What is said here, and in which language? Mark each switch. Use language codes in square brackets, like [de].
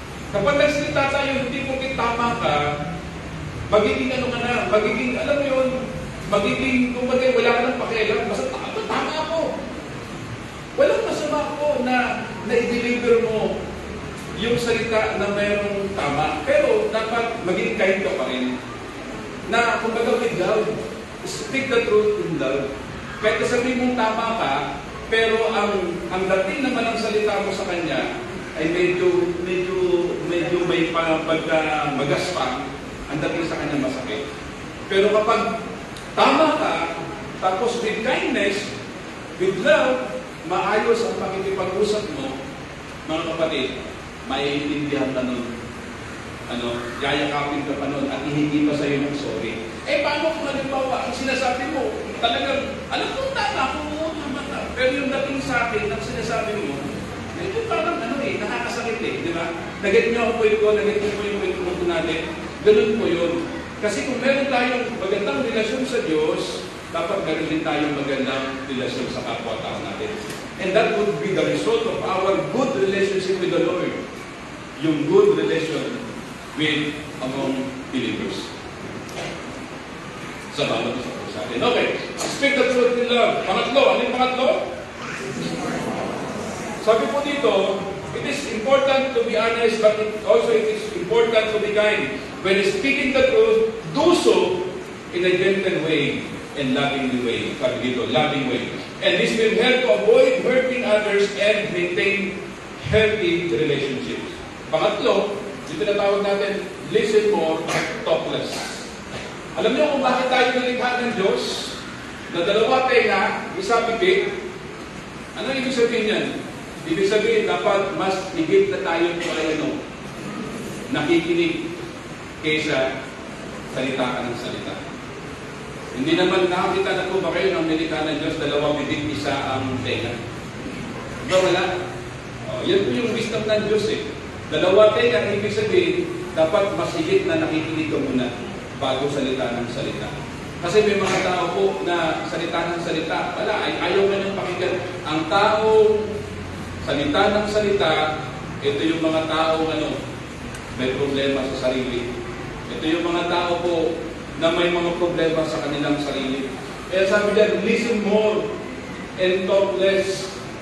[tl] Kapag nagsalita tayo, hindi po tama ka, magiging magiging, alam mo yun, magiging, kumbaga, wala ka ng pakialam, basta tama ako. Walang masama po na i-deliver mo yung salita na mayroong tama, pero dapat maging kind ka pa rin. Na, kumbaga, [en] with love, speak the truth in love. [tl] Kahit sabihin mong tama ka, pero ang dating naman ng salita mo sa kanya ay medyo may pagka-magaspang, ang dating sa kanya masakit. Pero kapag tama ka, tapos [en] with kindness, with love, [tl] maayos ang pakikipag-usap mo, mga kapatid, maiintindihan ka nun. Yayakapin ka pa nun at hihingi pa sa'yo ng sorry. Paano kung halimbawa, ang sinasabi mo, talagang, alam kong tama, tama ka. Pero yung dating sa akin, ang sinasabi mo, medyo parang nakakasakit di ba? Nagit niyo ako po nagit niyo po yung kwento natin. Ganun po yun. Kasi kung meron tayong magandang relasyon sa Diyos, dapat meron din tayong magandang relasyon sa kapwa-tao natin. [en] And that would be the result of our good relationship with the Lord. Yung good relation with among believers. [tl] Sa bawat isa po sa atin. Okay. [en] Speak the truth in love. [tl] Pangatlo. Ano yung pangatlo? Sabi po dito, [en] it is important to be honest, but it is important to be kind. When speaking the truth, do so in a gentle way and loving way. [tl] Sabi dito, [en] loving way. And this will help to avoid hurting others and maintain healthy relationships. [tl] Pangatlo, dito natawag natin, [en] listen more, talk less. [tl] Alam niyo kung bakit tayo nilikha ng Diyos? Na dalawa tenga, isa pipit. Ano ibig sabihin yan? Ibig sabihin, dapat mas higit na tayo nakikinig kaysa salita ka ng salita. Hindi naman nakakita na po ba kayo ng nilikha ng Diyos, dalawa bibig, isa ang tenga. Diba wala? Yan po yung wisdom ng Diyos Dalawa tenga, ibig sabihin, dapat mas higit na nakikinig ka muna bago salita ng salita. Kasi may mga tao po na salita ng salita, ayaw ka niyang pakinggan. Ang tao, salita ng salita, ito yung mga tao may problema sa sarili. Ito yung mga tao po na may mga problema sa kanilang sarili. Kaya sabi dyan, [en] listen more and talk less.